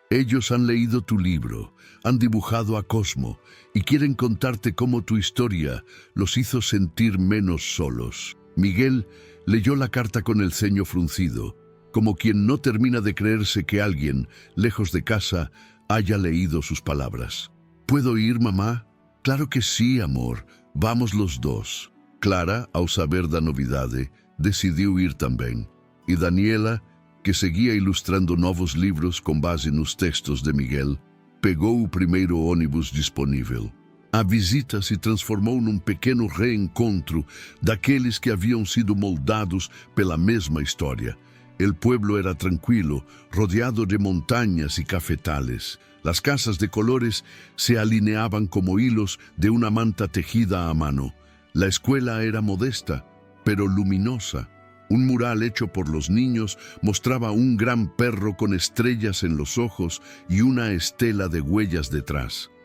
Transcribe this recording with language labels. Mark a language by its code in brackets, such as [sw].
[es] Ellos han leído tu libro, han dibujado a Cosmo y quieren contarte cómo tu historia los hizo sentir menos solos. Miguel leyó la carta con el ceño fruncido, como quien no termina de creerse que alguien, lejos de casa, haya leído sus palabras. ¿Puedo ir, mamá? Claro que sí, amor. Vamos los dos. [pt] Clara, ao saber da novidade, decidiu ir também. E Daniela, que seguia ilustrando novos livros com base nos textos de Miguel, pegou o primeiro ônibus disponível. A visita se transformou num pequeno reencontro daqueles que haviam sido moldados pela mesma história. [es] El pueblo era tranquilo, rodeado de montañas y cafetales. Las casas de colores se alineaban como hilos de una manta tejida a mano. La escuela era modesta, pero luminosa. Un mural hecho por los niños mostraba un gran perro con estrellas en los ojos y una estela de huellas detrás.